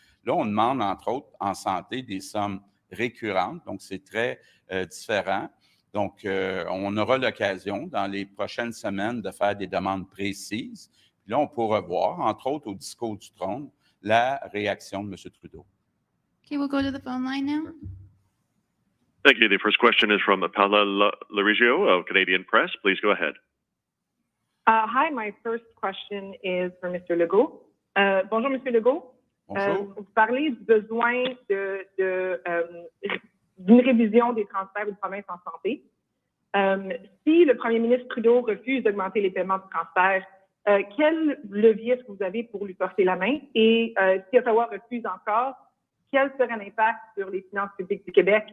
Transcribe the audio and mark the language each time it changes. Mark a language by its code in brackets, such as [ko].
[fr] Là, on demande, entre autres, en santé, des sommes récurrentes, donc c'est très différent. Donc, on aura l'occasion, dans les prochaines semaines, de faire des demandes précises. Puis là, on pourra voir, entre autres, au discours du trône, la réaction de M. Trudeau. [en] Okay, we'll go to the phone line now. Thank you. The first question is from Paula Larigio of Canadian Press. Please go ahead. Hi, my first question is for Mr. [fr] Legault. Bonjour, Monsieur Legault. Bonjour. Vous parlez du besoin d'une révision des transferts de province en santé. Si le premier ministre Trudeau refuse d'augmenter les paiements de transfert, quel levier est-ce que vous avez pour lui porter la main? Et si Ottawa refuse encore, quel serait l'impact sur les finances publiques du Québec?